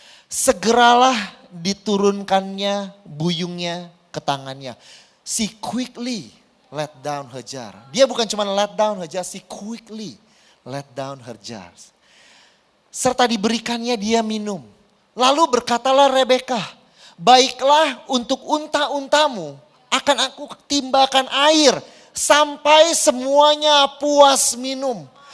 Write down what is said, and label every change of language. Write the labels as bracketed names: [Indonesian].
[Indonesian] Segeralah diturunkannya buyungnya ke tangannya. [English] She quickly let down her jar. [Indonesian] Dia bukan cuma [English] let down her jar, she quickly let down her jars. [Indonesian] Serta diberikannya dia minum. Lalu berkatalah Rebecca, baiklah untuk unta-untamu akan aku timbakan air sampai semuanya puas minum.